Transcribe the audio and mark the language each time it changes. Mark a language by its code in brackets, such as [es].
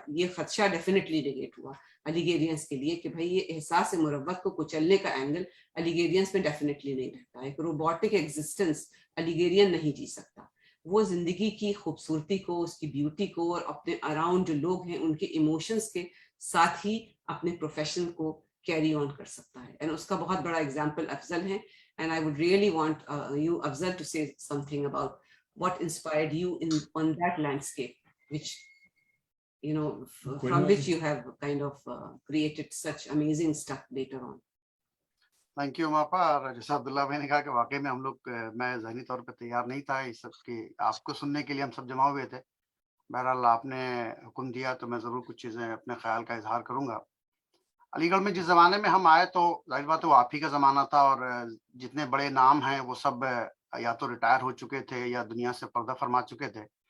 [ur] یہ خدشہ definitely negate ہوا علی گیرینس کے لیے کہ بھائی یہ احساس مروت کو کچلنے کا اینگل علی گیرینس میں ڈیفینیٹلی نہیں رہتا. ایک روبوٹک ایگزسٹنس علی گیرین نہیں جی سکتا. وہ زندگی کی خوبصورتی کو، اس کی بیوٹی کو اور اپنے اراؤنڈ جو لوگ ہیں ان کے ایموشنز کے ساتھ ہی اپنے پروفیشن کو کیری آن کر سکتا ہے. اینڈ اس کا بہت بڑا ایگزامپل افضل ہے. [en] And I would really want you, Afzal, to say something about what inspired you on that landscape, which, you know, from which you have kind of created such amazing stuff later on. Thank you ماپا. [ur] اور جیسا عبداللہ بھائی نے کہا کہ واقعی میں ہم لوگ، میں ذہنی طور پہ تیار نہیں تھا اس سب کی، آپ کو سننے کے لیے ہم سب جمع ہوئے تھے. بہرحال آپ نے حکم دیا تو میں ضرور کچھ چیزیں اپنے خیال کا اظہار کروں گا. علی گڑھ میں جس زمانے میں ہم آئے تو ظاہر بات ہے وہ آپ ہی کا زمانہ تھا، اور جتنے بڑے نام ہیں وہ سب یا تو ریٹائر ہو چکے تھے یا دنیا سے پردہ فرما چکے تھے.